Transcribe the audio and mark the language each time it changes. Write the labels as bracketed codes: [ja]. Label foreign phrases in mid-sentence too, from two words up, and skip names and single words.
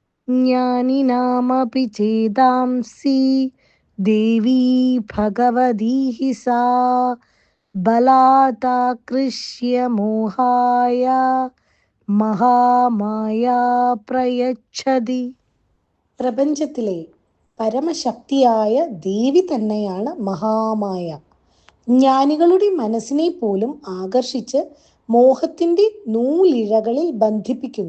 [sa] ज्ञानिनामपि चेदांसि देवी भगवती हि सा बलादाकृष्य मोहाय മഹാമായ പ്രയച്ഛതി. [ml] പ്രപഞ്ചത്തിലെ പരമശക്തിയായ ദേവി തന്നെയാണ് മഹാമായ. ജ്ഞാനികളുടെ മനസ്സിനെ പോലും ആകർഷിച്ച് മോഹത്തിൻ്റെ നൂലിഴകളിൽ ബന്ധിപ്പിക്കുന്നു.